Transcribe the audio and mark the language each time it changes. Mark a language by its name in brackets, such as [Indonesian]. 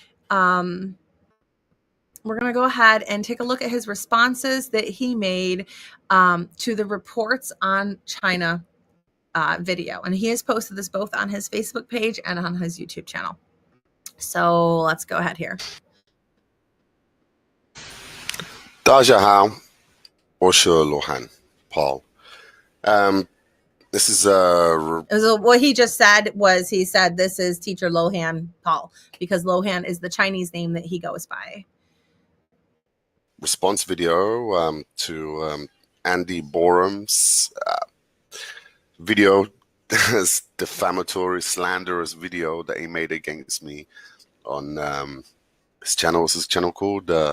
[English] We're going to go ahead and take a look at his responses that he made to the Reports on China video. And he has posted this both on his Facebook page and on his YouTube channel. So let's go ahead here. [Chinese] 大家好，我是罗汉 Paul. [English] This is what he just said was he said this is teacher Lohan Paul, because Lohan is the Chinese name that he goes by. response video to Andy Borum's video, this defamatory, slanderous video that he made against me on his channel. What's his channel called?